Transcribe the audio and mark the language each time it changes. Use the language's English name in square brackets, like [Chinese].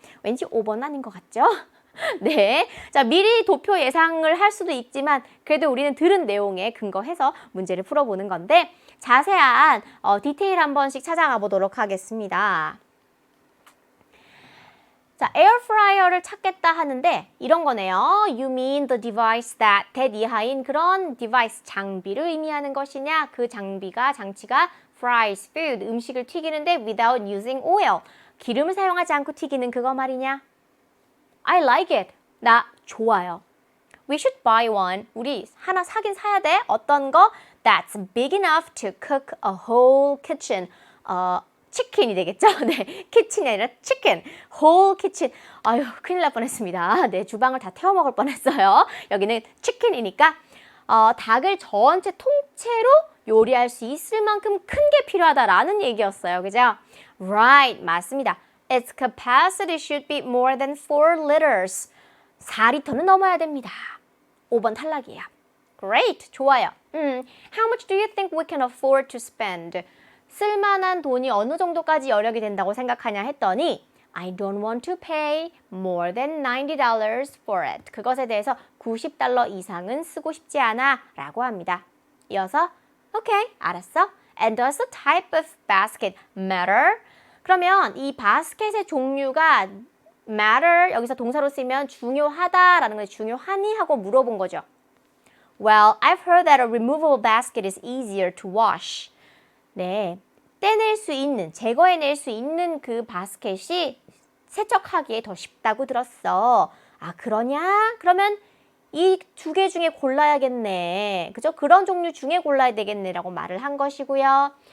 [Korean] 왠지 5번 아닌 것 같죠? 네. 자, 미리 도표 예상을 할 수도 있지만 그래도 우리는 들은 내용에 근거해서 문제를 풀어보는 건데 자세한 디테일 한 번씩 찾아가 보도록 하겠습니다. 자, 에어프라이어를 찾겠다 하는데 이런 거네요. [English] You mean the device that [Korean] 이하인 그런 [English] device, [Korean] 장비를 의미하는 것이냐? 그 장치가 [English] fries food, [Korean] 음식을 튀기는데 [English] without using oil, [Korean] 기름을 사용하지 않고 튀기는 그거 말이냐? [English] I like it. [Korean] 나 좋아요. [English] We should buy one. [Korean] 우리 하나 사긴 사야 돼. 어떤 거? [English] That's big enough to cook a whole kitchen. [Korean] 치킨이 되겠죠? 네, kitchen이 아니라 chicken. [English] whole kitchen. [Korean] 아유, 큰일 날 뻔했습니다. 네, 주방을 다 태워 먹을 뻔했어요. 여기는 chicken이니까 닭을 전체 통째로 요리할 수 있을 만큼 큰 게 필요하다라는 얘기였어요. 그죠? Right, 맞습니다. [English] Its capacity should be more than 4 liters. [Korean] 4리터는 넘어야 됩니다. 5번 탈락이에요. Great, 좋아요. [English] How much do you think we can afford to spend? [Korean] 쓸만한 돈이 어느 정도까지 여력이 된다고 생각하냐 했더니 [English] I don't want to pay more than $90 for it. [Korean] 그것에 대해서 $90 이상은 쓰고 싶지 않아 라고 합니다. 이어서 Okay, 알았어. [English] And does the type of basket matter? [Korean] 그러면 이 바스켓의 종류가 matter, 여기서 동사로 쓰면 중요하다라는 걸 중요하니 하고 물어본 거죠. [English] Well, I've heard that a removable basket is easier to wash. [Korean] 네, 떼낼 수 있는, 제거해낼 수 있는 그 바스켓이 세척하기에 더 쉽다고 들었어. 아, 그러냐? 그러면 이 2개 중에 골라야겠네. 그죠? 그런 종류 중에 골라야 되겠네라고 말을 한 것이고요.